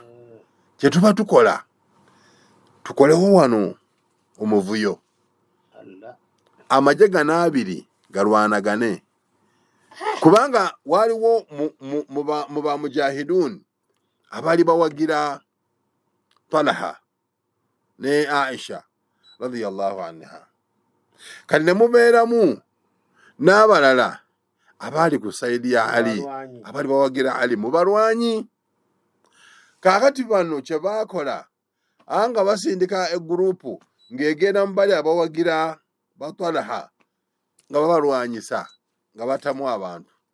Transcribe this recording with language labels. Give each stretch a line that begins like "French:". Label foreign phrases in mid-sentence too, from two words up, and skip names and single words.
Ganda: Kye tuba tukola tukolewo wano omuvuyo, amagye gano 2 galwanagane. Kubanga waliwo mu ba mujahidun abaali bawagira Talha ne Aisha
Arabic: رضي الله عنها.
Ganda: Kati ne mubeeramu n'abalala abaali ku sayidi ya Ali abaali bawagira Ali mu balwanyi. Kaakati bano kye baakola anga basindika egurupu ng'egenda mu bali abawagira ba Talha nga babalwanyisa nga batamu abantu.